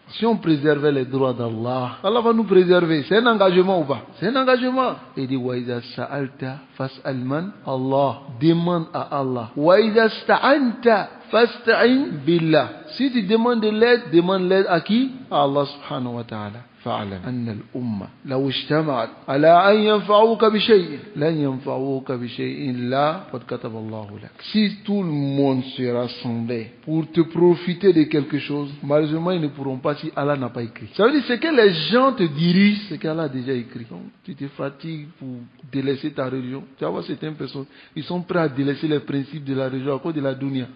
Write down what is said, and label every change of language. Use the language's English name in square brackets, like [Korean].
[French] Si on préservait les droits d'Allah, Allah va nous préserver. C'est un engagement ou pas? C'est un engagement. Il dit [Arabic] wa iza sa'alta fas'al man Allah. [French] Demande à Allah. [Arabic] Wa iza sta'anta fasta'in billah. [French] Si tu demandes de l'aide, demande l'aide à qui? À Allah subhanahu wa ta'ala. [Arabic] فاعلم أن الأمة لو اجتمعت على أن ينفعوك بشيء لن ينفعوك بشيء إلا قد كتب الله لك. [French] Si tout le monde se rassemblait pour te profiter de quelque chose, malheureusement ils ne pourront pas si Allah n'a pas écrit. Ça veut dire c'est que les gens te dirigent, c'est qu'Allah a déjà écrit. Donc tu te fatigues pour délaisser ta religion. Tu vas voir certaines personnes, ils sont prêts à délaisser les principes de la religion à cause de la dunya.